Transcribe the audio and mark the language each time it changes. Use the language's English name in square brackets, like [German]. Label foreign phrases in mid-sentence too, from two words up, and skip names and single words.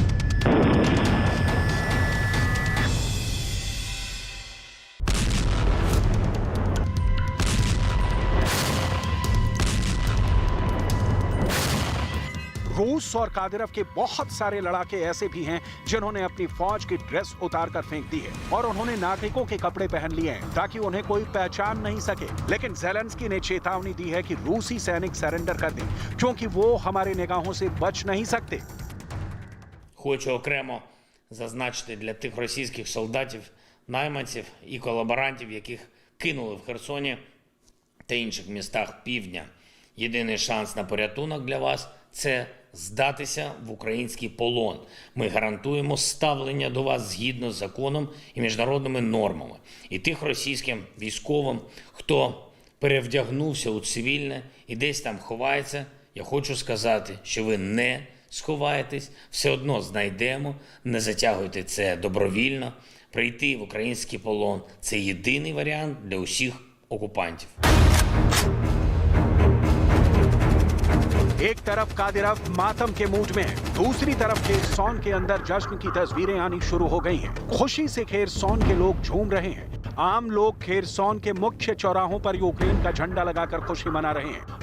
[Hindi] रूस और कादिरव के बहुत सारे लड़ाके ऐसे भी हैं जिन्होंने अपनी फौज की ड्रेस उतारकर फेंक दी है और उन्होंने नागरिकों के कपड़े पहन लिए हैं ताकि उन्हें कोई पहचान नहीं सके। लेकिन ज़ेलेंस्की ने चेतावनी दी है कि रूसी सैनिक सरेंडर कर दें क्योंकि वो हमारे निगाहों से बच नहीं सकते। [Ukrainian] Хочу окремо зазначити для тих російських солдатів, найманців і колаборантів, яких кинули в Херсоні та інших містах півдня. Єдиний шанс на порятунок для вас – це здатися в український полон. Ми гарантуємо ставлення до вас згідно з законом і міжнародними нормами. І тих російським військовим, хто перевдягнувся у цивільне і десь там ховається, я хочу сказати, що ви не сховаєтесь, все одно знайдемо, не затягуйте це добровільно. Прийти в український полон – це єдиний варіант для усіх окупантів. [Hindi] एक तरफ कादिरव मातम के मूड में है, दूसरी तरफ खेरसौन के अंदर जश्न की तस्वीरें आनी शुरू हो गई हैं। खुशी से खेरसौन के लोग झूम रहे हैं। आम लोग खेरसौन के मुख्य चौराहों पर यूक्रेन का झंडा लगाकर खुशी मना रहे हैं।